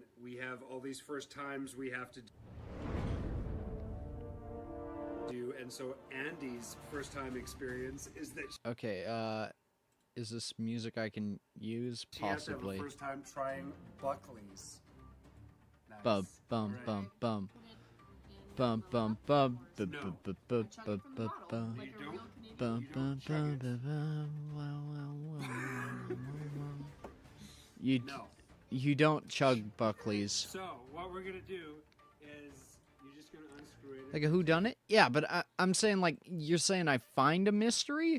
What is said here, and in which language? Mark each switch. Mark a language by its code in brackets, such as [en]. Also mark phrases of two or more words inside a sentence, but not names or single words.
[en] We have all these first times we have to do, and so Andy's first time experience is that Okay, is this music I can use? she has to have Possibly. a first time trying Buckley's. Nice. Bum bum Right. bum bum. Bum bum bum bu- No. bu- bu- bu- bu- bu- bu- You don't? bum You bum don't chug bum it. bu- bum. Wow, wow, wow, wow. No. You don't chug Buckley's. So what we're gonna do is you're just gonna unscrew it. Like a whodunit? Yeah, but I'm saying, like, you're saying I find a mystery?